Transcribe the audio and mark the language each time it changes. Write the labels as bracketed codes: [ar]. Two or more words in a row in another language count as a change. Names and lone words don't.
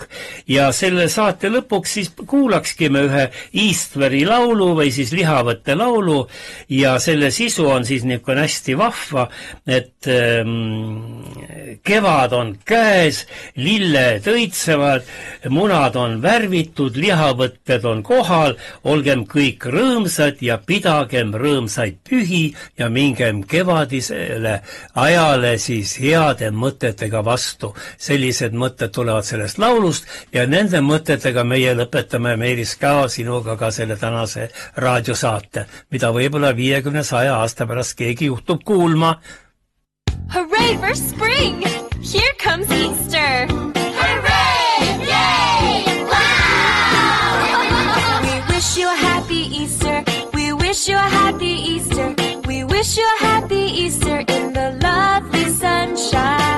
[et] Ja selle saate lõpuks siis kuulakski me ühe Easteri laulu või siis lihavõtte laulu ja selle sisu on siis niisugune hästi vahva, et kevad on käes, lilled õitsevad, munad on värvitud, lihavõtted on kohal, olgem kõik rõõmsad ja pidagem rõõmsaid pühi ja mingem kevadisele ajale siis heade mõtetega vastu. Sellised mõtted tulevad sellest laulust ja nende mõtetega meie lõpetame Meelis Käo sinuga ka selle tänase raadiosaate, mida võib-olla 50-100 aasta pärast keegi juhtub kuulma. [en] Hooray for spring! Here comes Easter! Hooray! Yay! Wow! We wish you a happy Easter. We wish you a happy Easter. We wish you a happy Easter in the lovely sunshine.